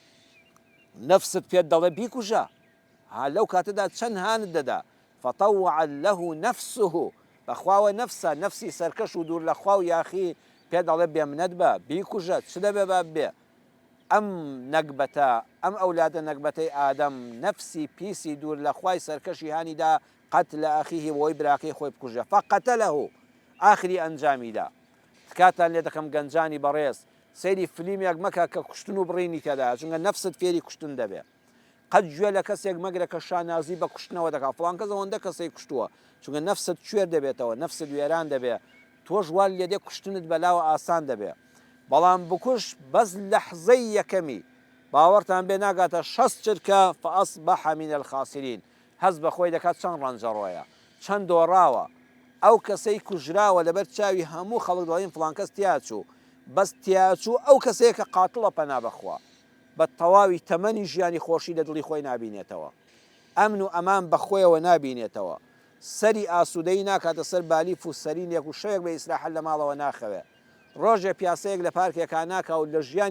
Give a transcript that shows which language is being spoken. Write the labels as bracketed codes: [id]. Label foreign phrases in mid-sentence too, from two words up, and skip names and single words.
[ckb] نفست پێت دەڵێ بیکوژە لەو کاتەدا چەند هانت دەدا [ar] فطوعت له نفسه [ckb] بەخواوە نفسی سەرکەش و دوور لە خوا و یاخی پێ دەڵێ بێمنەت بە بیکوژە چ دەبێ با بێ ئەم نەکبەتە ئەم ئەولادە نەکبەتەی ئادەم نفسی پیسی دوور لە خوای سەرکەشی هانیدا [ar] قتل ئەخیه [ckb] بۆی براکەی خۆی بکوژە فقتله ئاخری ئەنجامیدا تکاتان لێ دەکەم گەنجانی بەڕێز سەیری فلیمێک مەکە کە کوشتن و بڕینی تێدا چونکە نفست فێری کوشتن دەبێ قەت گوێ لە کەسێک مەگرە کە شانازی بە کوشتنەوە دەکات فڵان کەس ئەوەندە کەسەی کوشتووە چونکە نفست کوێر دەبێتەوە نفست وێران دەبێ تۆش وا لێدێ کوشتنت بەلاوە ئاسان دەبێ بەڵام بکوش بەس لەحزەی یەکەمی باوەڕتان بێ ناگاتە 6 چرکە [ar] فأصبح من الخاسرين [ckb] هەز بە خۆی دەکات چەند ڕەنجەڕۆیە چەند دۆڕاوە ئەو کەسەی کوژراوە لەبەر چاوی هەموو خەڵک دەڵێن فڵان کەس تیاچوو بەس تیاچوو ئەو کەسەیە کە قاتڵە پەنا بەخوا بە تەواوی تەمەنی ژیانی خۆشی لە دڵی خۆی نابینێتەوە ئەمن و ئەمان بەخۆیەوە نابینێتەوە سەری ئاسوودەی ناکاتە سەر بالیف و سەرینێک و شەیەک بە ئیسراحەت لە ماڵەوە ناخەوێ ڕۆژێ پیاسەیەک لە پارکێکا ناکا و لە ژیانی